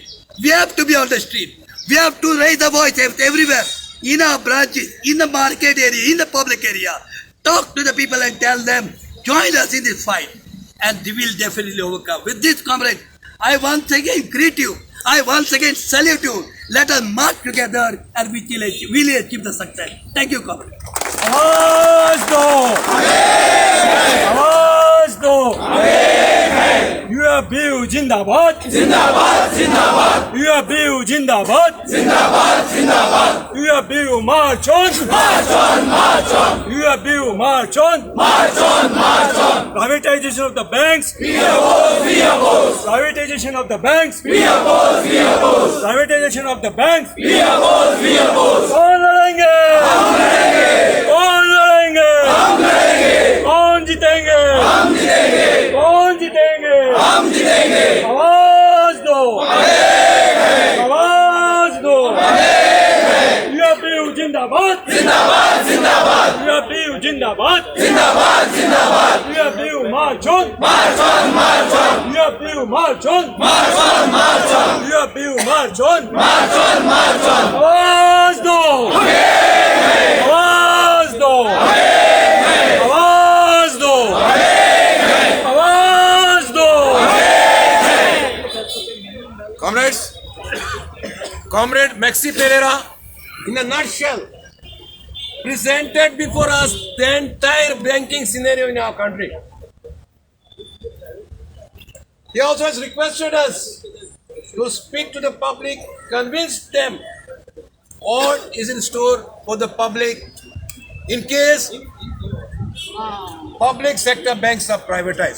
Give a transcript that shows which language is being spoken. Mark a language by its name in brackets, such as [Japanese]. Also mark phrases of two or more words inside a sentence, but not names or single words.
[English] We have to be on the street. We have to raise the voice everywhere, in our branches, in the market area, in the public area. Talk to the people and tell them, join us in this fight, and we will definitely overcome. With this, comrade, I once again greet you. I once again salute you. Let us march together and we will achieve the success. Thank you, comrade. [Hindi] आवाज दो, आवाज दो, UFBU जिंदाबाद, जिंदाबाद जिंदाबाद UFBU जिंदाबाद, जिंदाबाद जिंदाबाद [English] UFBU march on, march on march on UFBU march on, march on march on privatization of the banks, we oppose privatization of the banks, we oppose privatization of the banks. we oppose [Hindi] कौन लड़ेंगे? कौन लड़ेंगे? कौन जीतेंगे? कौन जीतेंगे? हम जीतेंगे आवाज दो, आवाज दो, UFBU जिंदाबाद, जिंदाबाद जिंदाबाद UFBU जिंदाबाद, जिंदाबाद जिंदाबाद [English] UFBU march on, march on march on UFBU march on, march on march on UFBU march on. march on march on [Hindi] आवाज दो, आवाज दो, आवाज दो, आवाज दो. [English] Comrade Maxi Pereira, in a nutshell, presented before us the entire banking scenario in our country. He also has requested us to speak to the public, convince them what is in store for the public in case public sector banks are privatized.